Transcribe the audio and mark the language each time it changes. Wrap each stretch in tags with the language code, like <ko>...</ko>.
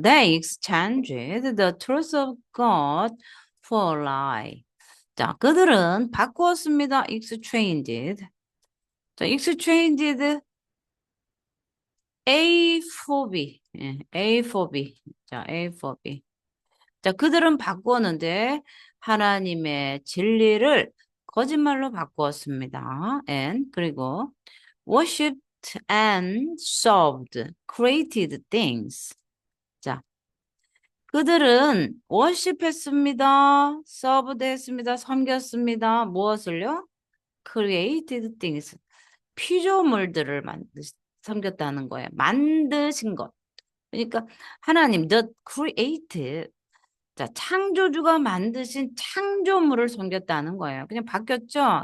<en>They exchanged the truth of God for a lie.</en> <ko>자, 그들은 바꾸었습니다.</ko> <en>exchanged. 자, exchanged A for B. 예, A for B. 자, A for B.</en> <ko>자, 그들은 바꾸었는데 하나님의 진리를 거짓말로 바꾸었습니다.</ko> <en>and</en> <ko>그리고</ko> <en>worshipped and served created things.</en> <ko>자, 그들은 worship했습니다. served 했습니다. 섬겼습니다. 무엇을요?</ko> <en>created things.</en> <ko>피조물들을 섬겼다는 거예요. 만드신 것. 그러니까 하나님, the created. 자, 창조주가 만드신 창조물을 섬겼다는 거예요. 그냥 바뀌었죠?</ko>